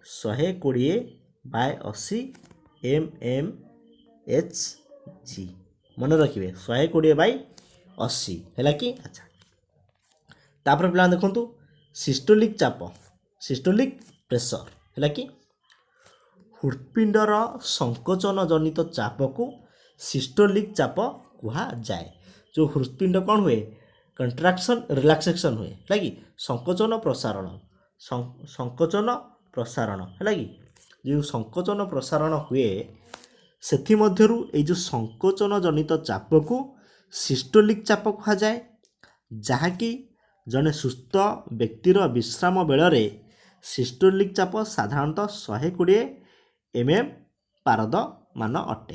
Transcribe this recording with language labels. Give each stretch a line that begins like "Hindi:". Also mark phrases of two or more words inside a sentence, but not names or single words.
Odia: 120/80 mmHg ମନେ ରଖିବେ 120/80 ହେଲା କି ଆଚ୍ଛା ତାପରେ ପିଲାମାନେ ଦେଖନ୍ତୁ
English: systolic pressure
Odia: ହେଲା କି ହୃତ୍ପିଣ୍ଡର ସଂକୋଚନ ଜନିତ ଚାପକୁ ସିଷ୍ଟୋଲିକ୍ ଚାପ କୁହାଯାଏ। ଯେଉଁ ହୃତ୍ପିଣ୍ଡ କ'ଣ ହୁଏ
English: contraction relaxation
Odia: ହୁଏ ହେଲା କି ସଂକୋଚନ ପ୍ରସାରଣ ହେଲା କି ଯୋ ସଂକୋଚନ ପ୍ରସାରଣ ହୁଏ ସେଥିମଧ୍ୟରୁ ଏଇ ଯେଉଁ ସଂକୋଚନ ଜନିତ ଚାପକୁ ସିଷ୍ଟୋଲିକ୍ ଚାପ କୁହାଯାଏ, ଯାହାକି ଜଣେ ସୁସ୍ଥ ବ୍ୟକ୍ତିର ବିଶ୍ରାମ ବେଳରେ ସିଷ୍ଟୋଲିକ୍ ଚାପ ସାଧାରଣତଃ 120 mm ପାରଦମାନ ଅଟେ।